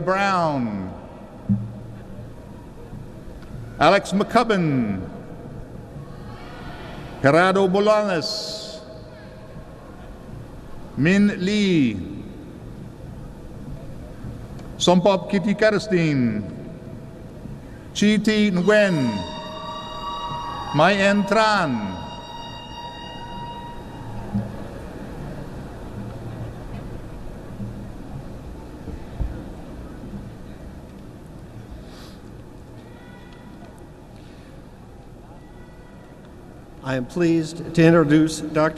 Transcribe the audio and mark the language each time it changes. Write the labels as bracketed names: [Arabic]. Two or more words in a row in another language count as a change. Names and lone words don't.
[English] Brown, Alex McCubbin, Gerardo Bolanes, Min Lee, Sompop Kitty Karstein, Chi Thi Nguyen, Mai En Tran, I am pleased to introduce Dr.